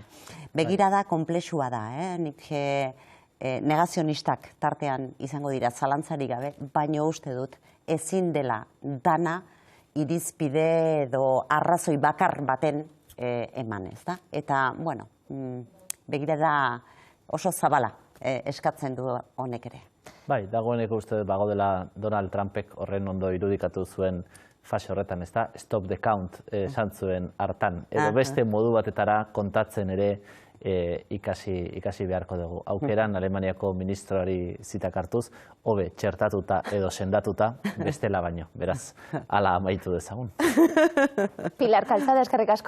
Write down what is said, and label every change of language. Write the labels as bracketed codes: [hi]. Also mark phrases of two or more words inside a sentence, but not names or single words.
[eu] Begirada konplexua da, nik negazionistak tartean izango dira zalantzarik gabe, baina uste dut ezin dela dana irizpide edo arrazoi bakar baten eman, ez da? Eta, begirada oso zabala eskatzen du honek ere. Bai, dagoeneko uste bago dela Donald Trumpek horren ondo irudikatu zuen fase horretan, ez da? [en] Stop the count [eu] esan zuen hartan. Edo beste modu batetara kontatzen ere ikasi beharko dugu. Aukeran Alemaniako ministroari zitak hartuz, hobe txertatuta edo sendatuta bestela baino. Beraz, hala amaitu dezagun. Pilar Calzada, eskerrik asko.